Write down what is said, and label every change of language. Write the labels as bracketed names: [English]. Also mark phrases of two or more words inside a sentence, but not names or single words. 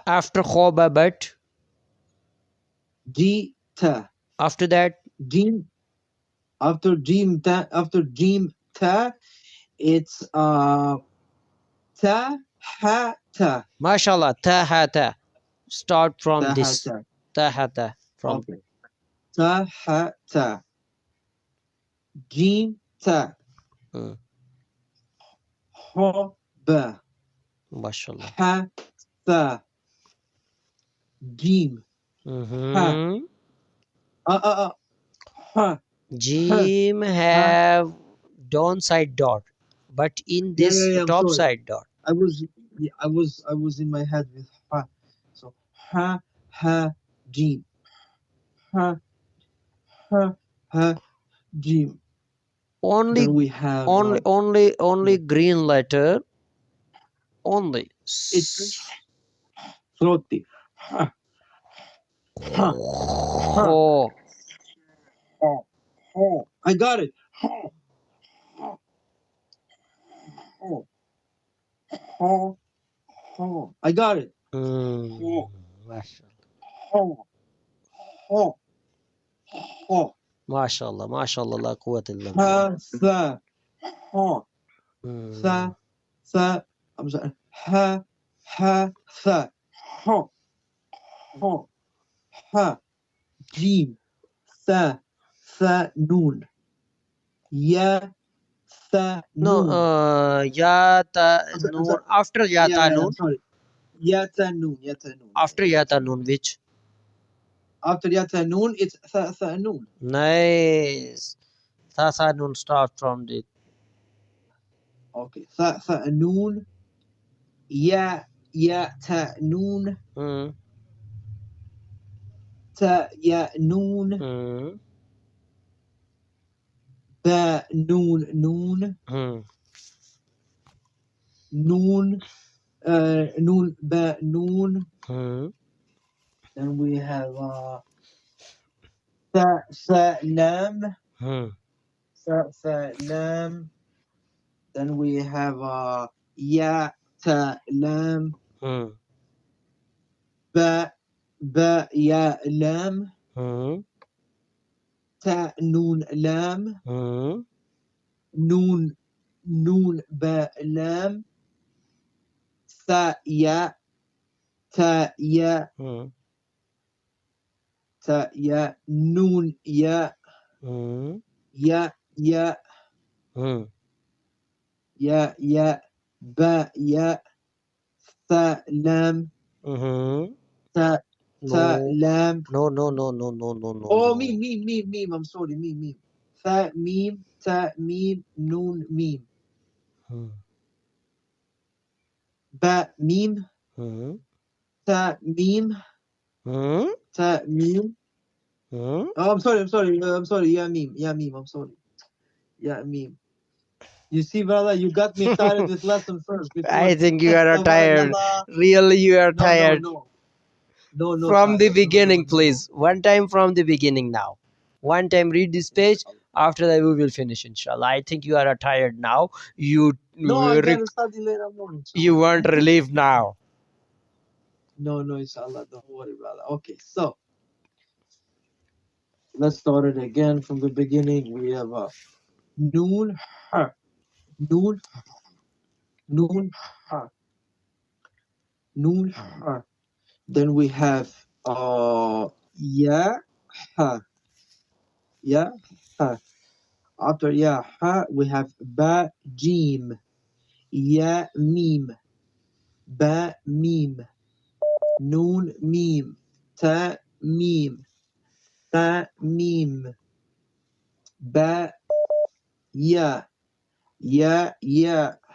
[English] After Khoba, but Ji Ta. after that, Jim. After Jim Ta, it's Ta Ha Ta. mashallah, tahata. Start from Ta Ha this. Ta. Tahata. From Okay. Ta Ha Ta. Jim Ta. Ha Ba. mashallah. Ha Ta. Jim. Ha. Ha. Jim have downside dot, but in this I'm top sorry. side dot. I was in my head with ha. So ha Jim. Ha Jim. Only Then we have only green letter. Only. it's throaty. Ha. Ha. Oh. I got it. I got it. Mashallah, mashallah, [Arabic] la quwwata illa [English] Ha [Arabic] billah. [English] sa sa. I'm sorry. Ha sa. Ha Jim sa noon. Ya sa No, noon. ya ta I'm noon. sorry. After ya ta noon. I'm sorry. Ya ta noon. After ya ta noon, which? After ya ta noon, it's sa noon. Nice. Sa noon start from the. Okay. Sa noon. Ya ta noon. Ta ya noon. Ba noon. Noon ba noon. Then we have sa lam. Sa lam. Then we have ya ta lam. Ba ya lam. Ta noon lam. Noon ba lam. Ta ya noon ya Hmm. Ya, ya, ba, ya, tha, lam, Mm-hmm. ta, ta, No. lam. No, no, no, no, no, no, no, Oh, no. meme. I'm sorry, meme. Tha, meme, ta, meme, noon, meme. Hmm. Ba, meme, Hmm. ta, meme, Hmm. ta, meme. Hmm. Oh, I'm sorry. Yeah, meme. I'm sorry. Yeah, meme. You see, brother, you got me started with lesson first before. I think you are tired. Tabarakallah. Really, you are No, no, tired. no. No, From the Khalid. beginning, No. please. One time from the beginning now. One time read this page. After that, we will finish, inshallah. I think you are tired now. You No, I gotta study later on, you inshallah. want relief now. No, inshallah. Don't worry, brother. Okay, so let's start it again from the beginning. We have noon, ha, noon, noon, ha, noon, ha. Then we have ya, ha, ya, ha. After ya, ha, we have ba, jim, ya, mim, ba, mim, noon, mim, ta, mim, ta, mim, ba, ya, ya,